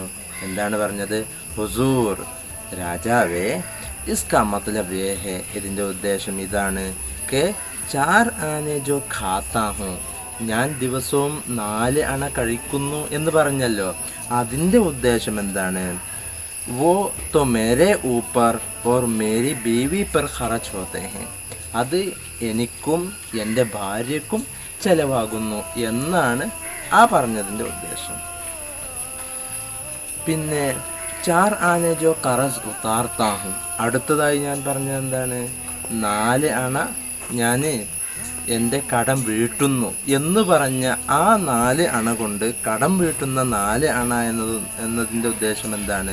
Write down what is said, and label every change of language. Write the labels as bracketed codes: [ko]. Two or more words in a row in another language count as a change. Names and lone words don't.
[ml] എന്താണ് പറഞ്ഞത്? ഹുസൂർ, രാജാവേ, [hi] इसका मतलब यह है, [ml] ഇതിൻ്റെ ഉദ്ദേശം ഇതാണ്, [hi] कि 4 आने जो खाता हूँ, [ml] ഞാൻ ദിവസവും 4 അണ കഴിക്കുന്നു എന്ന് പറഞ്ഞല്ലോ, അതിൻ്റെ ഉദ്ദേശം എന്താണ്? [hi] वो तो मेरे ऊपर और मेरी बीवी पर खर्च होते हैं. [ml] അത് എനിക്കും എൻ്റെ ഭാര്യയ്ക്കും ചെലവാകുന്നു എന്നാണ് ആ പറഞ്ഞതിൻ്റെ ഉദ്ദേശം. പിന്നെ [hi] चार आने जो क़र्ज़ उतारता हूँ, [ml] അടുത്തതായി ഞാൻ പറഞ്ഞത് എന്താണ്? 4 അണ ഞാൻ എൻ്റെ കടം വീട്ടുന്നു എന്ന് പറഞ്ഞ ആ 4 അണ കൊണ്ട് കടം വീട്ടുന്ന 4 അണ എന്നതിൻ്റെ ഉദ്ദേശം എന്താണ്?